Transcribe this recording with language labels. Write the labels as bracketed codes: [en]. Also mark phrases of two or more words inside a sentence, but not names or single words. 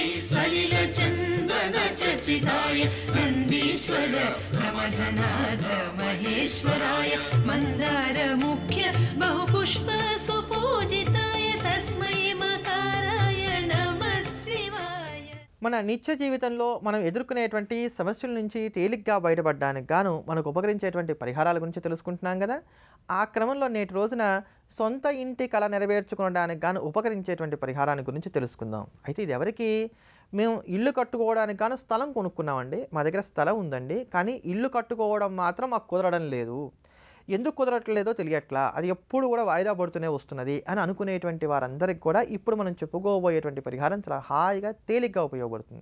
[sa] सलिलचन्दन चर्चिताय नन्दीश्वर प्रमथनाथ महेश्वराय मन्दार मुख्य बहुपुष्प सुपूजिताय तस्मै मकाराय नमः शिवाय. [te] మన నిత్య జీవితంలో మనం ఎదుర్కొనేటువంటి సమస్యల నుంచి తేలిగ్గా బయటపడడానికి గాను మనకు ఉపకరించేటువంటి పరిహారాల గురించి తెలుసుకుంటున్నాం కదా. ఆ క్రమంలో నేటి రోజున సొంత ఇంటి కళ నెరవేర్చుకోవడానికి గాను ఉపకరించేటువంటి పరిహారాన్ని గురించి తెలుసుకుందాం. అయితే ఇది ఎవరికి? మేము ఇల్లు కట్టుకోవడానికి గాను స్థలం కొనుక్కున్నామండి, మా దగ్గర స్థలం ఉందండి, కానీ ఇల్లు కట్టుకోవడం మాత్రం మాకు కుదరడం లేదు, ఎందుకు కుదరట్లేదో తెలియట్లా, అది ఎప్పుడు కూడా వాయిదా పడుతూనే వస్తున్నది అని అనుకునేటువంటి వారందరికీ కూడా ఇప్పుడు మనం చెప్పుకోబోయేటువంటి పరిహారం చాలా హాయిగా తేలిగ్గా ఉపయోగపడుతుంది.